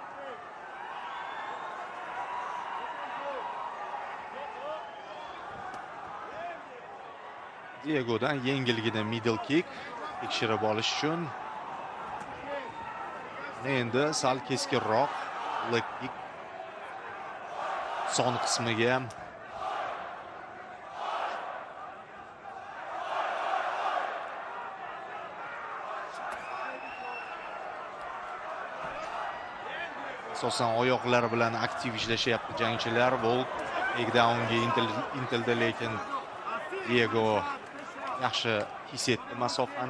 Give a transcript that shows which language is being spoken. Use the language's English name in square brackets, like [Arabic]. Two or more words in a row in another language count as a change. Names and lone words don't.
[Uzbek] Diegodan yengilgina [English] middle kick [Uzbek] tekshirib olish uchun. Endi sal keskinroq [English] leg kick [Uzbek] son qismiga asosan oyoqlar bilan aktiv ishlashyapti jangchilar. Volk takedownga intildi, lekin Diego yaxshi his etdi masofani.